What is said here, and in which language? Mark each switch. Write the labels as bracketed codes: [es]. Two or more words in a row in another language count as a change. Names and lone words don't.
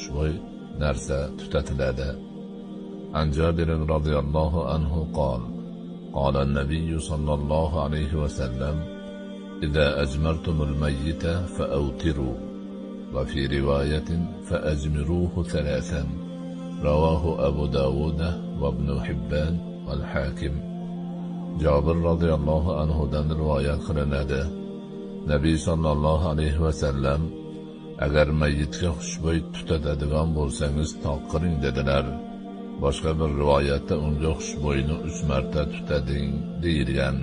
[uz] xushbo'y narsa tutatiladi. [ar] عن جابر رضي الله عنه قال قال النبي صلى الله عليه وسلم إذا أجمرتم الميت فأوتروا وفي رواية فأجمروه ثلاثا رواه أبو داود وابن حبان والحاكم. [uz] Jabir [ar] رضي الله عنه [uz] dan rivoyat qilinadi. Nabiy [ar] صلى الله عليه وسلم [uz] agar mayyitga xushbo'y tutatadigan bo'lsangiz toqiring dedilar. Boshqa bir rivoyatda unga xushbo'yni 3 marta tutading deyilgan.